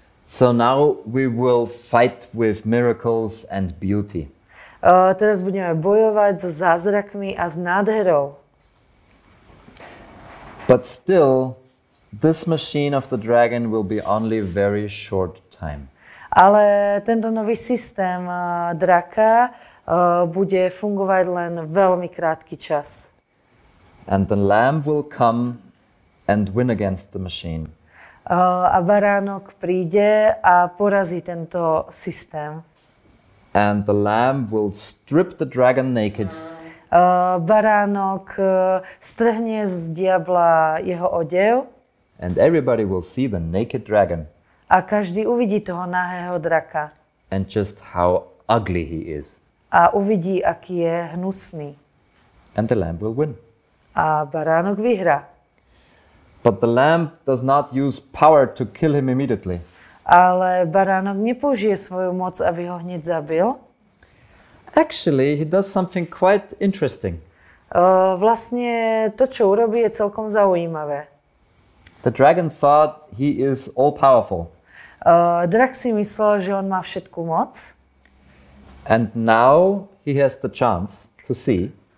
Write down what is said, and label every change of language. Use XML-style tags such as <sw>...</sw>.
<en>So now we will fight with miracles and beauty.</en> <sk>Teraz budeme bojovať so zázrakmi a s nádherou.</sk> <en>But still, this machine of the dragon will be only very short time.</en> <sk>Ale tento nový systém draka bude fungovať len veľmi krátky čas.</sk> <en>And the lamb will come and win against the machine.</en> <sk>A baránok príde a porazí tento systém.</sk> <en>And the lamb will strip the dragon naked.</en> <sk>Baránok strhne z diabla jeho odev.</sk> <en>And everybody will see the naked dragon.</en> <sk>A každý uvidí toho nahého draka.</sk> <en>And just how ugly he is.</en> <sk>A uvidí, aký je hnusný.</sk> <en>And the lamb will win.</en> <sk>A baránok vyhrá.</sk> <en>But the lamb does not use power to kill him immediately.</en> <sk>Ale baránok nepoužije svoju moc, aby ho hneď zabil.</sk> <en>Actually, he does something quite interesting.</en> <sk>Vlastne to, čo urobí, je celkom zaujímavé.</sk> <en>The dragon thought he is all-powerful.</en> <sk>Drak si myslel, že on má všetku moc.</sk> <en>And now he has the chance to see.</en>